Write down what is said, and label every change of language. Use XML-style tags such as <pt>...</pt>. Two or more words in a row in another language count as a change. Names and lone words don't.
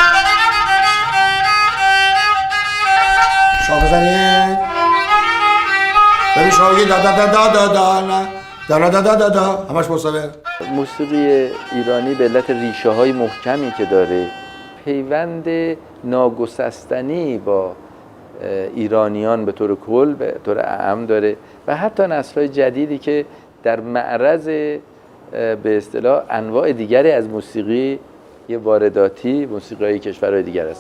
<fa>شما بزنید ببین شما بگید دا دا دا دا دا دا نه دا دا دا دا دا همش مساویه. موسیقی ایرانی به علت ریشه های محکمی که داره، پیوند ناگسستنی با ایرانیان به طور کل به طور عام داره و حتی نسل‌های جدیدی که در معرض به اصطلاح انواع دیگری از موسیقی یه وارداتی موسیقی کشورهای دیگر هستن.</fa>